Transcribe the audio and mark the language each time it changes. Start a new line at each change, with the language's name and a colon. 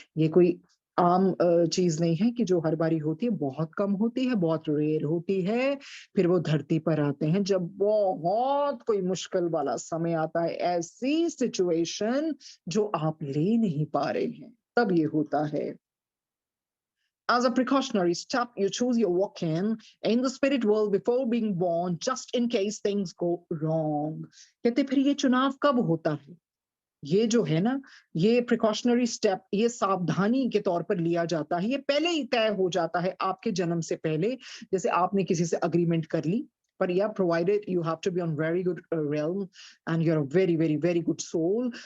Hindi: ये कोई आम चीज नहीं है कि जो हर बारी होती है, बहुत कम होती है, बहुत रेयर होती है। फिर वो धरती पर आते हैं जब बहुत कोई मुश्किल वाला समय आता है, ऐसी सिचुएशन जो आप ले नहीं पा रहे हैं, तब ये होता है।
English: As a precautionary step, you choose your walk in the spirit world before being born, just in case things go wrong.
Hindi: कहते फिर ये चुनाव कब होता है? ये जो है ना, ये प्रिकॉशनरी स्टेप, ये सावधानी के तौर पर लिया जाता है, ये पहले ही तय हो जाता है आपके जन्म से पहले। जैसे आपने किसी से अग्रीमेंट कर ली, पर या
English: Provided you have to be on very good realm and you are very very very good soul.